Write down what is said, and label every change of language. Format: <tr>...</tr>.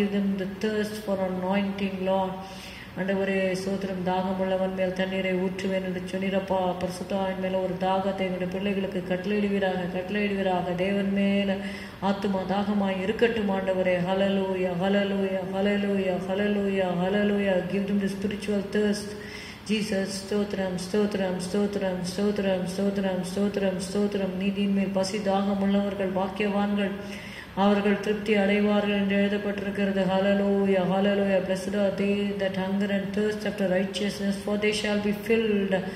<en>Give them the thirst for anointing, Lord.</en> <ta>ஆண்டவரே சோத்திரம். தாகமுள்ளவன் மேல் தண்ணீரை ஊற்றுவேன் என்று சொன்னிரப்பா. பரிசுத்தாவின் மேல ஒரு தாகத்தை எங்களுடைய பிள்ளைகளுக்கு கட்டளையிடுவீராக, கட்டளையிடுவீராக. தேவன் மேல ஆத்துமா தாகமாய் இருக்கட்டும் ஆண்டவரே. ஹல்லேலூயா, ஹல்லேலூயா, ஹல்லேலூயா, ஹல்லேலூயா, ஹல்லேலூயா.</ta> <en>Give them the spiritual thirst.</en> <ta>Jesus, ஸ்தோத்திரம், ஸ்தோத்திரம், ஸ்தோத்திரம், ஸ்தோத்திரம், ஸ்தோத்திரம், ஸ்தோத்திரம், ஸ்தோத்திரம். நீதியின் மேல் பசி தாகம் உள்ளவர்கள் பாக்கியவான்கள், அவர்கள் திருப்தி அடைவார்கள் என்று எழுதப்பட்டிருக்கிறது. ஹல்லேலூயா, ஹல்லேலூயா.</ta> <en>Blessed are they that hunger and thirst after righteousness, for they shall be filled.</en>